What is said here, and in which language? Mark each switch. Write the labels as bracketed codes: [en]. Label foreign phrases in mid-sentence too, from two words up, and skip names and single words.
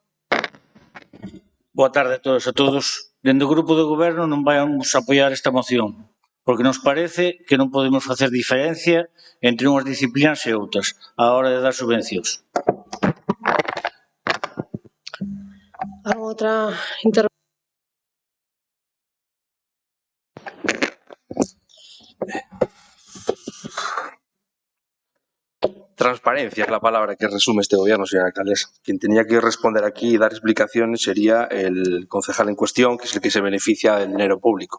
[gl] Boa tarde a todos e todos. Dende o Grupo do Goberno non vamos a apoiar esta moción, porque nos parece que non podemos facer diferencia entre unhas disciplinas e outras á hora de dar subvencións. Algo outra intervención? [es] Transparencia es la palabra que resume este gobierno, señora alcaldesa. Quien tenía que responder aquí y dar explicaciones sería el concejal en cuestión, que es el que se beneficia del dinero público.